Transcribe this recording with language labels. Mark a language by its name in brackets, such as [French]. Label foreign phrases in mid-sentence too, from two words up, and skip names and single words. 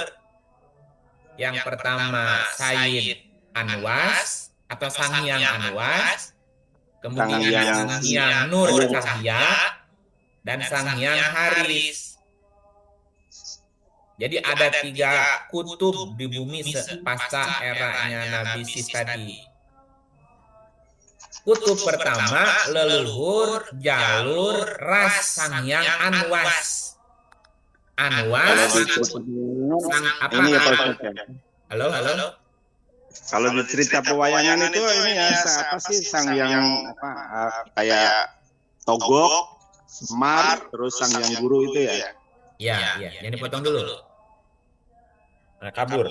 [Indonesian] Yang pertama Sayyid Anwas atau Sanghyang Anwas, kemudian Sanghyang Nur Cahya, dan Sanghyang Haris. Jadi ada 3 kutub di bumi pasca eranya Nabi Sis tadi. Kutub pertama leluhur jalur ras Sanghyang Anwas. Anwas sang apa? Ini apa? Halo. Kalau di cerita pewayangan itu ini ya apa sih sang yang apa kayak Togok, Semar, terus sang yang guru itu ya? Ya, yang dipotong dulu. Nah, kabur.